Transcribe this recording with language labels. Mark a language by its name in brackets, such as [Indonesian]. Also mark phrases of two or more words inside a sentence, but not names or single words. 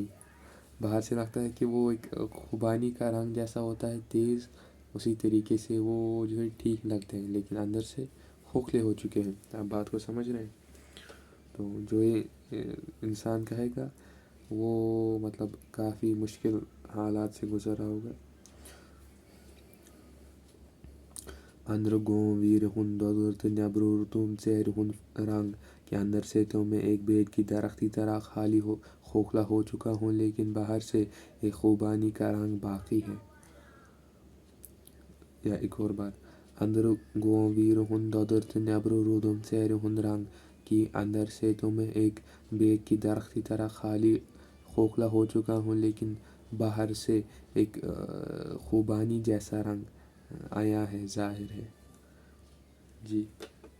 [Urdu] باہر سے لگتا ہے کہ وہ ایک خوبانی کا رنگ جیسا ہوتا ہے تیز اسی طریقے سے وہ جو ہے ٹھیک لگتے ہیں لیکن اندر سے کھوکھلے ہو چکے ہیں. آپ بات کو سمجھ رہے ہیں. تو جو یہ انسان کہے گا وہ مطلب کافی مشکل حالات سے گزر رہا ہوگا. [Kashmiri] اندر گوم ویر ہند دودر تو نیبرو رودم چہرے ہند رنگ [Urdu] کہ اندر سے تو میں ایک بید کی درخت کی طرح کھوکھلا ہو چکا ہوں لیکن باہر سے ایک خوبانی کا رنگ باقی ہے. یا ایک اور بار. [Kashmiri] اندر گوم ویر ہند دودر تو نیبرو رودم چہرے ہند رنگ [Urdu] کہ اندر سے تو میں ایک بید کی درخت کی طرح کھوکھلا ہو چکا ہوں لیکن باہر سے ایک خوبانی جیسا رنگ آیا ہے ظاہر ہے. جی